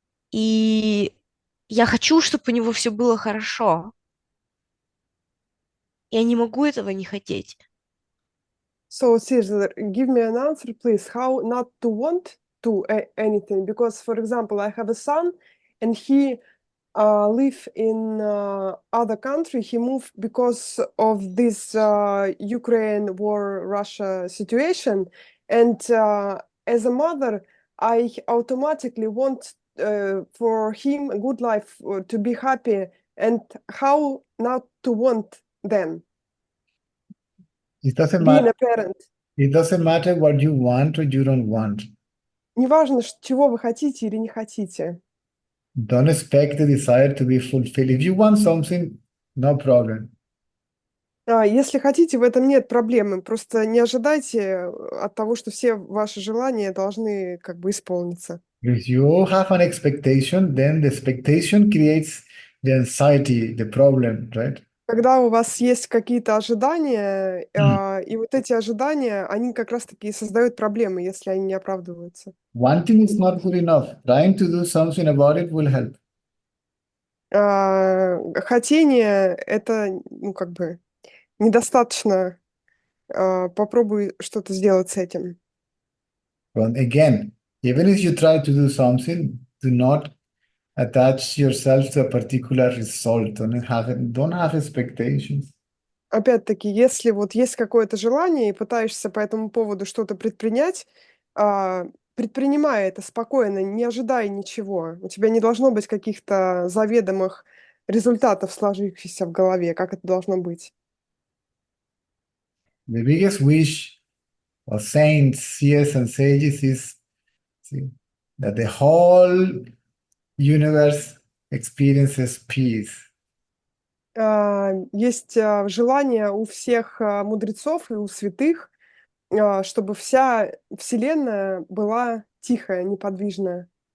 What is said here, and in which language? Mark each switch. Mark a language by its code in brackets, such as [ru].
[ru] И я хочу, чтобы у него все было хорошо. Я не могу этого не хотеть. [en] So, Caesar, give me an answer, please. How not to want to anything? Because, for example, I have a son, and he live in other country. He moved because of this Ukraine war, Russia situation. And as a mother, I automatically want for him a good life, to be happy. And how not to want then? It doesn't Being matter. a parent. It doesn't matter what you want or you don't want. [ru] Неважно, чего вы хотите или не хотите. [en] Don't expect the desire to be fulfilled. If you want something, no problem. [ru] Если хотите, в этом нет проблемы. Просто не ожидайте от того, что все ваши желания должны как бы исполниться. [en] If you have an expectation, then the expectation creates the anxiety, the problem, right? [ru] Когда у вас есть какие-то ожидания, и вот эти ожидания, они как раз-таки и создают проблемы, если они не оправдываются. [en] Wanting is not good enough. Trying to do something about it will help. [ru] Хотение — это, как бы, недостаточно. Попробуй что-то сделать с этим. [en] But again, even if you try to do something, do not attach yourself to a particular result. Don't have expectations. [ru] Опять-таки, если вот есть какое-то желание и пытаешься по этому поводу что-то предпринять, предпринимай это спокойно, не ожидай ничего. У тебя не должно быть каких-то заведомых результатов, сложившихся в голове, как это должно быть. [en] The biggest wish of saints, seers, and sages is that the whole universe experiences peace. [ru] Есть желание у всех мудрецов и у святых, чтобы вся Вселенная была тихая, неподвижная.